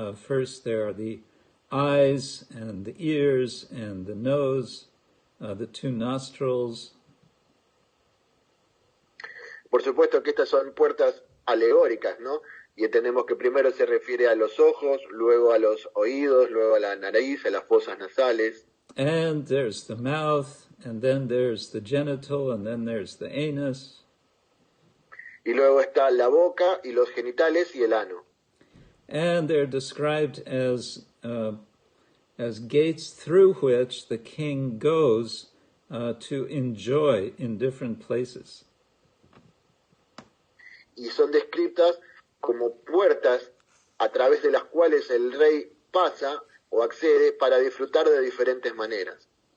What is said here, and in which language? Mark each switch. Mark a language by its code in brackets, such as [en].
[en] First, there are the eyes and the ears and the nose, the 2 nostrils. [es] Por supuesto que estas son puertas alegóricas, ¿no? y entendemos que primero se refiere a los ojos, luego a los oídos, luego a la nariz, a las fosas nasales. [en] And there's the mouth, and then there's the genital, and then there's the anus. [es] Y luego está la boca y los genitales y el ano. [en] And they're described as gates through which the king goes to enjoy in different places. [es] Y son descritas como puertas a través de las cuales el rey pasa o accede para disfrutar de diferentes maneras.